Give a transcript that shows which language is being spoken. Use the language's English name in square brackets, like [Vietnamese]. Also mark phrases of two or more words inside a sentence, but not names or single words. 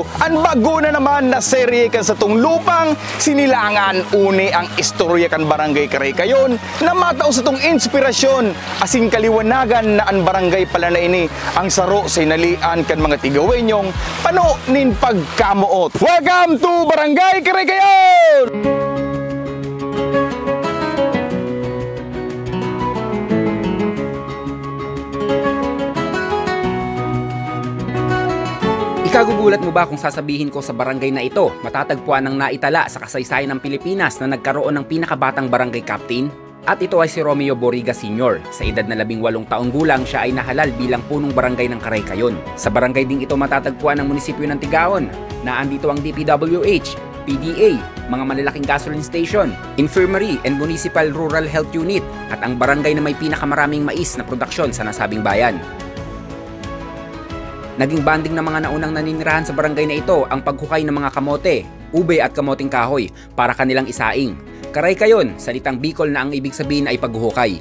[Bikol] Ang bago na naman na serye kan sa tong lupang sinilangan. Uni ang istorya kan barangay Karaykayon na matao sa tong inspirasyon. Asing kaliwanagan na ang barangay pala na ini ang saro sa inalian kan mga tigawenyong pano nin pagkamuot. [English] Welcome to Barangay Karaykayon! [Filipino] Ikagugulat mo ba kung sasabihin ko sa barangay na ito, matatagpuan ng naitala sa kasaysayan ng Pilipinas na nagkaroon ng pinakabatang barangay captain? At ito ay si Romeo Boriga Sr. Sa edad na 18 taong gulang, siya ay nahalal bilang punong barangay ng Karaykayon. Sa barangay ding ito matatagpuan ang munisipyo ng Tigaon, na andito ang DPWH, PDA, mga malalaking [English] gasoline station, infirmary and municipal rural health unit, [Filipino] at ang barangay na may pinakamaraming mais na produksyon sa nasabing bayan. Naging banding ng mga naunang naninirahan sa barangay na ito ang paghukay ng mga kamote, ube at kamoting kahoy para kanilang isaing. Karaykayon, salitang Bicol na ang ibig sabihin ay paghuhukay.